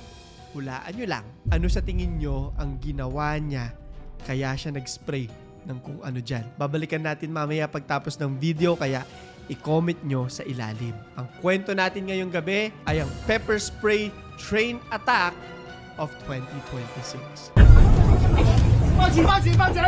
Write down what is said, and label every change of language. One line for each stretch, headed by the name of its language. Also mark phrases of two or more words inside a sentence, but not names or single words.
Filipino: Hulaan nyo lang. Ano sa tingin nyo ang ginawa niya kaya siya nag-spray ng kung ano dyan? Babalikan natin mamaya pagtapos ng video, kaya i-comment nyo sa ilalim. Ang kwento natin ngayong gabi ay ang
English: pepper spray train attack of 2026.
Chinese: 放起，放起，放起！